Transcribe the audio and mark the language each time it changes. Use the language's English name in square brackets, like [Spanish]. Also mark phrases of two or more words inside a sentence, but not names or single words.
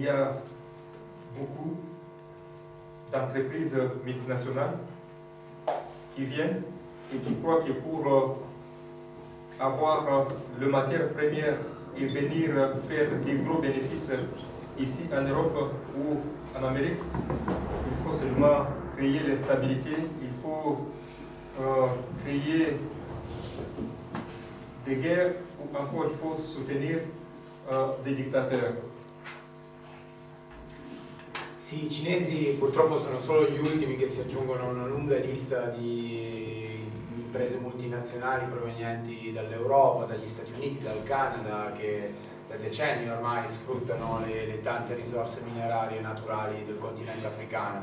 [French] y a beaucoup d'entreprises multinationales qui viennent et qui croient que pour avoir le matière première et venir faire des gros bénéfices ici en Europe ou en Amérique, il faut seulement créer l'instabilité, il faut créer des guerres ou encore il faut soutenir des dictateurs. [Italian] Sì, i cinesi purtroppo sono solo gli ultimi che si aggiungono a una lunga lista di imprese multinazionali provenienti dall'Europa, dagli Stati Uniti, dal Canada, che da decenni ormai sfruttano le tante risorse minerarie e naturali del continente africano.